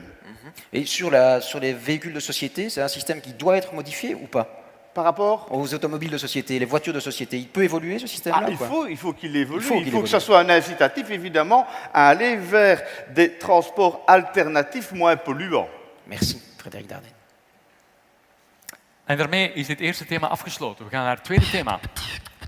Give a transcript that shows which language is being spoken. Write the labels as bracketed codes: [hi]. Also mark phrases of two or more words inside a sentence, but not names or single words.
[fr] Et sur les véhicules de société, c'est un système qui doit être modifié ou pas? Par rapport aux automobiles de société, les voitures de société, il peut évoluer ce système-là? Il faut qu'il évolue, il faut que ce soit un incitatif évidemment à aller vers des transports alternatifs moins polluants. Merci, Frédéric Dardenne. [nl] En daarmee is dit eerste thema afgesloten. We gaan naar het tweede thema.